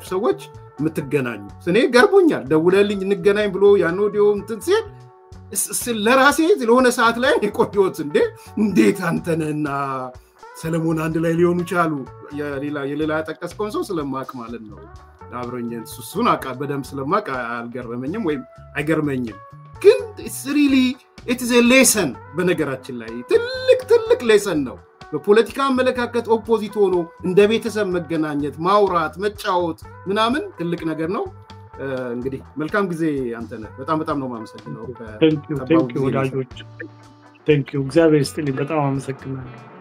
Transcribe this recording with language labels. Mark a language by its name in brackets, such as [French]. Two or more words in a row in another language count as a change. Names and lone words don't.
[Amharic] ሰዎች የምትገናኙ እኔ ገርቦኛል ደውለልኝ እንገናኝ ብሎ ያኖዲዮ እንትን ሲል ለራሴ ለሆነ ሰዓት ላይ የቆየሁት እንዴት አንተነህና ሰለሞን አንድ ላይ ሊሆኑ ቻሉ የሌላ ጠቀስከውን ሰው ስለማቅ ማለት ነው አብረኝ እሱን አቃ በደም ስለማቅ አልገረመኝም ወይም አይገርመኝም ግን [English] it's really it is a lesson [Amharic] በነገራችን ላይ ትልቅ ሌሰን ነው በፖለቲካ አመለካከት ኦፖዚት ሆኖ እንደ ቤተሰብ መገናኘት ማውራት መጫወት ምናምን ትልቅ ነገር ነው እንግዲህ መልካም ጊዜ አንተነህ በጣም ነው ማመሰግነው [English] thank you [Amharic] ወዳጆች [English] thank you [Amharic] እግዚአብሔር ይስጥልኝ በጣም አመሰግናለሁ